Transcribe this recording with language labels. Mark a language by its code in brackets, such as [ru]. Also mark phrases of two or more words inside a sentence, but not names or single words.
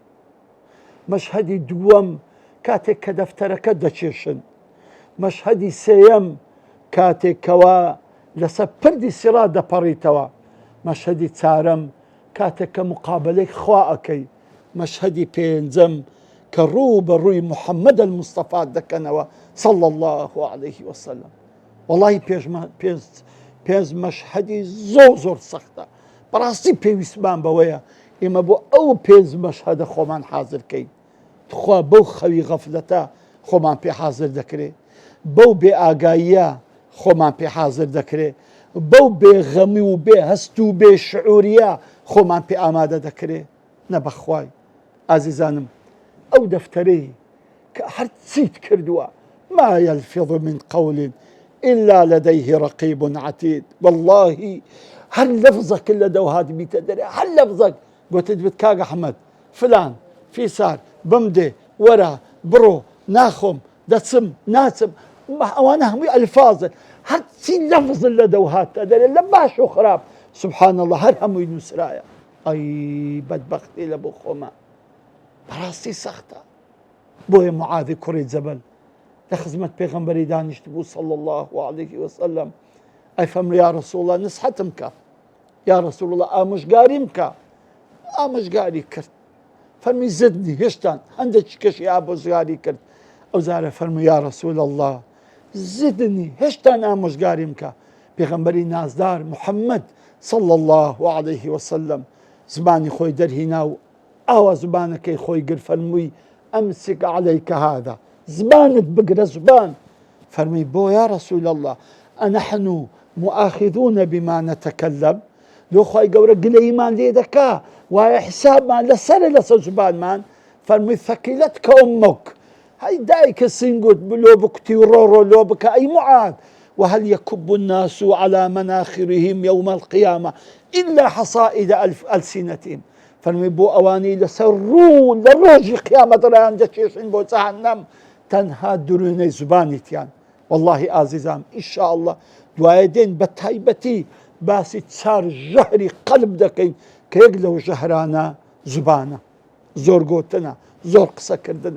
[ckb] مەشهەدی دووەم کاتێک کە دەفتەرەکە دەچێشن. مەشهەدی سێیەم کاتێک کەوا لەسەر پردی سیرات دەپەڕیتەوە. مەشهەدی چارەم کاتێک کە مقابلەی خوا ئەکەی. مەشهەدی پێنجەم کە ڕوو بە ڕووی محەممەد المستەفا دەکەنەوە [ar] صلى الله عليه وسلم. [ckb] وڵی پێنج مەشهەدی زۆر سەختە. بەڕاستی پێویستمان بەوەیە ئێمە بۆ ئەو پێنج مەشهەدە خۆمان حازرکەین. خوا بەو خەوی غەفلەتە خۆمان پێ حازر دەکرێت، بەو بێ ئاگاییە خۆمان پێ حازر دەکرێت، بەو بێغەمی و بێ هەست و بێ شعوریە خۆمان پێ ئامادە دەکرێت. نەبەخوای ئازیزانم، ئەو دەفتەرەی کە هەرچیت کردووە [ar] ما يلفظ من قول إلا لديه رقيب عتيد. [ckb] والله هەر لەفزەک لە دەوهات بیتە دەرێ، هەر لەفزەک گوتت بێت کاک ئەحمەد فلان فیسار بمدێ وەرە بڕۆ ناخۆم دەچم ناچم، ئەوانە هەمووی ئەلفازن، هەرچی لەفزن لە دەوهاتە دەرێ لە باش و خراپ. [ar] سبحان الله، [ckb] هەر هەمووی نووسرایە. ئەی بەدبەختی لە بۆ خۆمە، بەڕاستی سەختە. بۆیە معاذی کوڕی جەبەل لە خزمەت پێغەمبەری دانیشت بوو [ar] صلى الله عليه وسلم. [ckb] ئەی فەرمووی [ar] یا ڕەسوڵ الله [ckb] نسحەتم کە، [ar] یا ڕەسوڵ الله [ckb] ئامۆژگاریم کە. ئامۆژگاری کرد. فەرمی زدنی هێشتان هەندێکی کەشی ئامۆژگاری کرد. ئەو جارە فەرمووی [ar] یا ڕەسوڵ الله [ckb] زدنی هێشتان ئامۆژگاریم کە. پێغەمبەری نازدار محەممەد [ar] صلى الله عليه وسلم [ckb] زمانی خۆی دەرهینا و ئاوا زبانەکەی خۆی گر. فەرمووی [ar] ئەمسک عەلەیکە هذا، [ckb] زبانت بگرە زبان. فەرمی بۆ [ar] یا ڕەسوول الله ئەنەحن مؤاخذون بما نتكلم. [ckb] لۆ خوای گەورە گلەیمان لێ دەکا وایە حسابمان لەسەر زبانمان. فەرمووی [ar] ثەقیلەتکە ئوممک، [ckb] هەی دایکە سنگت لۆ بکوتی و ڕۆ لۆ بکە ئەی موعاد، [ar] وهل يكب الناس على مناخرهم يوم القيامة إلا حصائد ألسنتهم [ckb] فەرمی بۆ ئەوانەی لەسەر ڕوو لە ڕۆژی قیامەتەڕیان دەچێشن بۆ جەهەنەم تەنها درونەی زبانیتیان. والله ئازیزام ئینشاءالله دوایە دێن بە تایبەتی باسی چار ژەهری قەلب دەکەین کە یەک لەو ژەهرانە زبانە، زۆر گۆتنە، زۆر قسەکردنە.